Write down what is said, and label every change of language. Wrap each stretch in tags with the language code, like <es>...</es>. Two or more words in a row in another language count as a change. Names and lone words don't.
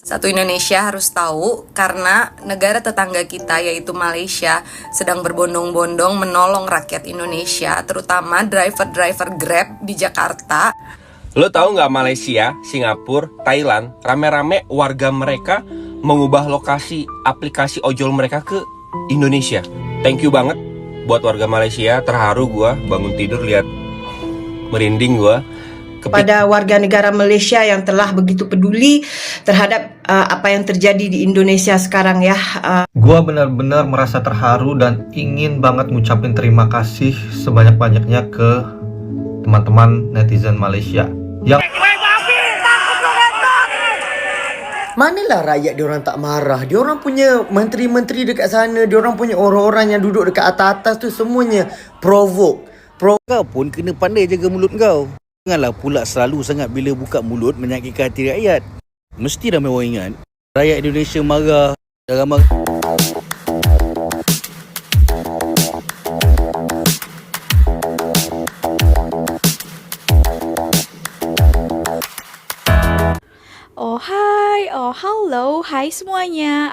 <id>Satu Indonesia harus tahu karena negara tetangga kita yaitu Malaysia sedang berbondong-bondong menolong rakyat Indonesia, terutama driver-driver Grab di Jakarta. Lo tahu nggak Malaysia, Singapura, Thailand, rame-rame warga mereka mengubah lokasi aplikasi ojol mereka ke Indonesia.</id> <en>Thank you</en> <id>banget buat warga Malaysia, terharu gua bangun tidur lihat, merinding gua. Kepada warga negara Malaysia yang telah begitu peduli terhadap apa yang terjadi di Indonesia sekarang ya. Gua benar-benar merasa terharu dan ingin banget ngucapin terima kasih sebanyak-banyaknya ke teman-teman netizen Malaysia yang</id> <ms>manalah rakyat diorang tak marah. Diorang punya menteri-menteri dekat sana, diorang punya orang-orang yang duduk dekat atas-atas tu semuanya provoke. Kau pun kena pandai jaga mulut kau. Janganlah pula selalu sangat bila buka mulut menyakitkan hati rakyat. Mesti ramai orang ingat rakyat Indonesia marah, dalam marah.</ms> <id>Halo, hai semuanya.</id>